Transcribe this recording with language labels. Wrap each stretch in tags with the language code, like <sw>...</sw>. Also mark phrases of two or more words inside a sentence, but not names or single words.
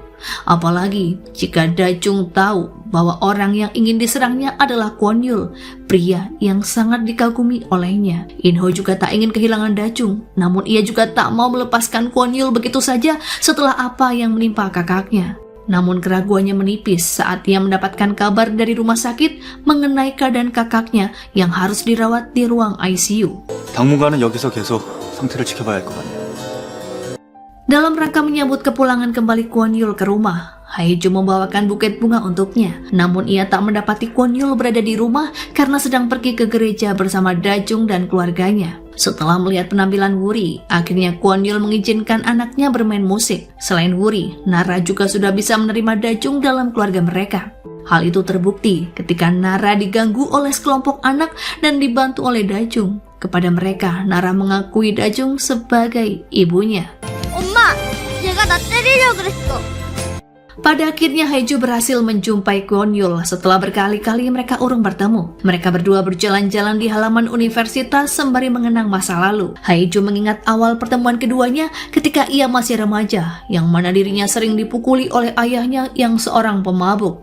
<id>Apalagi jika Dajung tahu bahwa orang yang ingin diserangnya adalah Kwon Yul, pria yang sangat dikagumi olehnya. Inho juga tak ingin kehilangan Dajung, namun ia juga tak mau melepaskan Kwon Yul begitu saja setelah apa yang menimpa kakaknya. Namun keraguannya menipis saat ia mendapatkan kabar dari rumah sakit mengenai keadaan kakaknya yang harus dirawat di ruang ICU.</id> <ko>당분간은 여기서 계속 상태를 지켜봐야 할 것 같네요.</ko> <id>Dalam rangka menyambut kepulangan kembali Kwon Yul ke rumah, Haeju membawakan buket bunga untuknya. Namun ia tak mendapati Kwon Yul berada di rumah karena sedang pergi ke gereja bersama Dajung dan keluarganya. Setelah melihat penampilan Wuri, akhirnya Kwon Yul mengizinkan anaknya bermain musik. Selain Wuri, Nara juga sudah bisa menerima Dajung dalam keluarga mereka. Hal itu terbukti ketika Nara diganggu oleh sekelompok anak dan dibantu oleh Dajung. Kepada mereka, Nara mengakui Dajung sebagai ibunya.</id> <ko>엄마, 얘가 나 때리려고 그랬어.</ko> <id>Pada akhirnya Haeju berhasil menjumpai Kwon-yul setelah berkali-kali mereka urung bertemu. Mereka berdua berjalan-jalan di halaman universitas sembari mengenang masa lalu. Haeju mengingat awal pertemuan keduanya ketika ia masih remaja, yang mana dirinya sering dipukuli oleh ayahnya yang seorang pemabuk.</id>